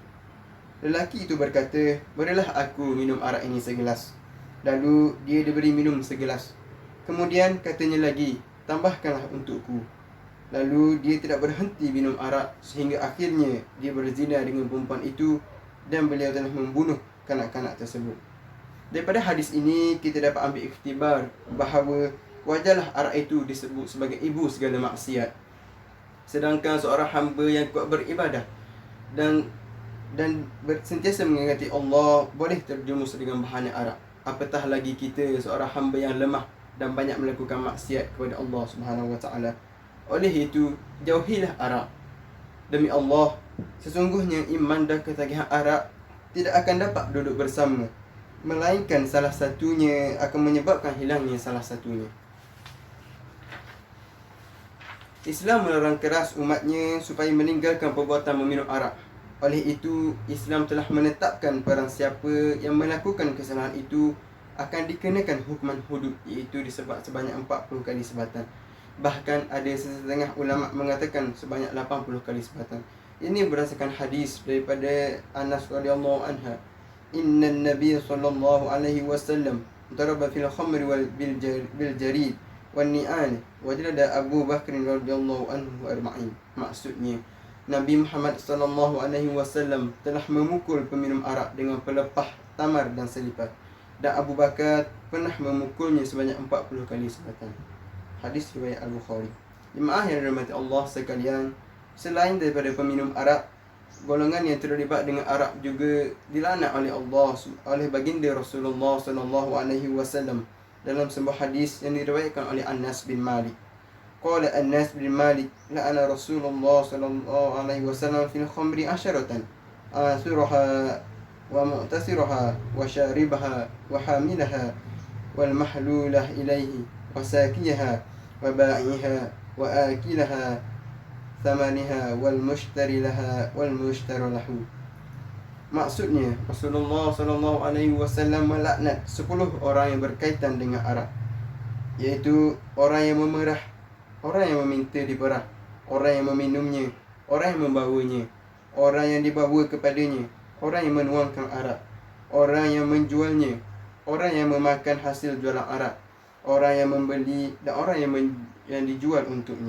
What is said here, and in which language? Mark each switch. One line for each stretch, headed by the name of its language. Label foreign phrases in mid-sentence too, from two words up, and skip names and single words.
Malay: Lelaki itu berkata, "Berilah aku minum arak ini segelas." Lalu dia diberi minum segelas. Kemudian katanya lagi, "Tambahkanlah untukku." Lalu dia tidak berhenti minum arak sehingga akhirnya dia berzina dengan perempuan itu dan beliau telah membunuh kanak-kanak tersebut. Daripada hadis ini kita dapat ambil iktibar bahawa wajarlah arak itu disebut sebagai ibu segala maksiat. Sedangkan seorang hamba yang kuat beribadah dan sentiasa mengingati Allah boleh terjerumus dengan bahana arak. Apatah lagi kita seorang hamba yang lemah dan banyak melakukan maksiat kepada Allah
Arabic: سبحانه وتعالى.
Malay: Oleh itu, jauhilah arak. Demi Allah, sesungguhnya iman dan ketagihan arak tidak akan dapat duduk bersama, melainkan salah satunya akan menyebabkan hilangnya salah satunya. Islam melarang keras umatnya supaya meninggalkan perbuatan meminum arak. Oleh itu, Islam telah menetapkan barang siapa yang melakukan kesalahan itu akan dikenakan hukuman hudud, iaitu disebat sebanyak 40 kali sebatan. Bahkan ada setengah ulama mengatakan sebanyak 80 kali sebatan. Ini berdasarkan hadis daripada Anas
Arabic: رضي الله عنها. إن النبي صلى الله عليه وسلم ضرب في الخمر وبالجريد والنعال وجلد أبو بكر رضي الله عنه أربعين.
Malay: Maksudnya, Nabi Muhammad
Arabic: صلى الله عليه وسلم
Malay: telah memukul peminum arak dengan pelepah tamar dan selipat, dan Abu Bakar pernah memukulnya sebanyak 40 kali sebatan. Hadis riwayat Al-Bukhari. Jemaah yang dirahmati Allah sekalian, selain daripada peminum arak, golongan yang terlibat dengan arak juga dilaknat oleh Allah, oleh baginda Rasulullah
Arabic: صلى الله عليه وسلم
Malay: dalam sebuah hadis yang diriwayatkan oleh Anas bin Malik.
Arabic: قال أنس بن مالك، لعن رسول الله صلى الله عليه وسلم في الخمر عشرة، عاصرها ومعتصرها وشاربها وحاملها والمحمولة إليه وساكيها وبائعها وآكلها ثمنها والمشتري لها والمشتري له.
Malay: Maksudnya, Rasulullah SAW melaknat 10 orang yang berkaitan dengan arak, iaitu orang yang memerah, orang yang meminta diperah, orang yang meminumnya, orang yang membawanya, orang yang dibawa kepadanya, orang yang menuangkan arak, orang yang menjualnya, orang yang memakan hasil jualan arak, orang yang membeli dan orang yang dijual untuknya.